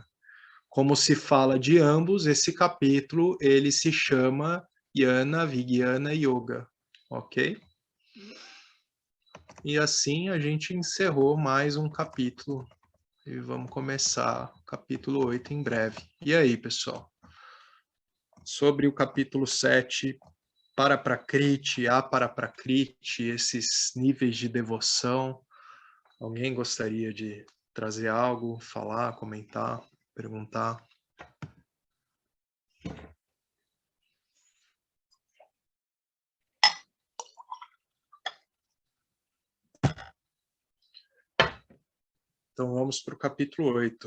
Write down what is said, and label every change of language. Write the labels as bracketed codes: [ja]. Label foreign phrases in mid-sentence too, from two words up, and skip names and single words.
[pt] Como se fala de ambos, esse capítulo ele se chama Jnana Vijnana Yoga, ok? E assim a gente encerrou mais um capítulo e vamos começar o capítulo 8 em breve. E aí, pessoal? Sobre o capítulo 7, [sa] para-prakriti, apara-prakriti, [pt] esses níveis de devoção. Alguém gostaria de trazer algo, falar, comentar, perguntar? Então vamos para o capítulo 8.